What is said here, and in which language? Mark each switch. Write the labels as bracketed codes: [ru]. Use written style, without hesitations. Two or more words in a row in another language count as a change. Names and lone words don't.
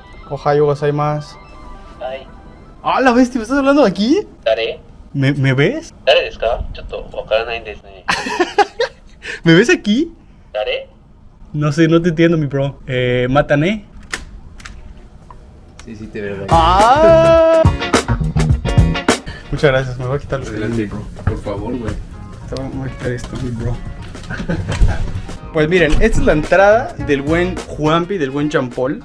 [ja] おはようございます. はい。 [es] Ah, la bestia, ¿me estás hablando de aquí? [ja] 誰 [es] ¿Me ves? [ja] 誰ですかちょっとわからないんですね。 [es] ¿Me ves aquí? [ja] 誰 [es] No sé, no te entiendo, mi bro. Matané. Sí, de verdad. ¡Ah! Muchas gracias, me voy a quitar los Adelante, bro. Por favor, güey. Me voy a quitar esto, mi bro. Pues miren, esta es la entrada del buen Juanpi, del buen Jean Paul.